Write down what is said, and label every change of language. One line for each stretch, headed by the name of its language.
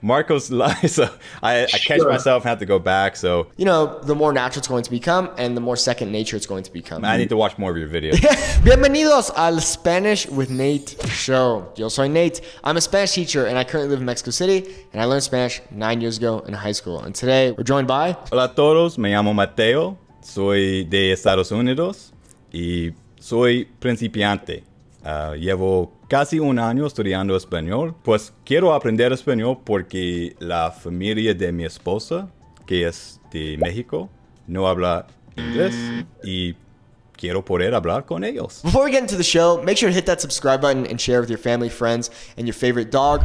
English: Marcos, so I catch myself and have to go back, so. You know, the more natural it's going to become and the more second nature it's going to become. I need to watch more of your videos.
Spanish: Bienvenidos al Spanish with Nate show. Yo soy Nate.
English: I'm a Spanish teacher and I currently live in Mexico City, and I learned Spanish 9 years ago in high school. And today we're joined by...
Spanish: Hola a todos, me llamo Mateo, soy de Estados Unidos y soy principiante. Llevo casi un año estudiando español, pues quiero aprender español porque la familia de mi esposa, que es de México, no habla inglés y quiero poder hablar con ellos.
English: Before we get into the show, make sure to hit that subscribe button and share with your family, friends, and your favorite dog.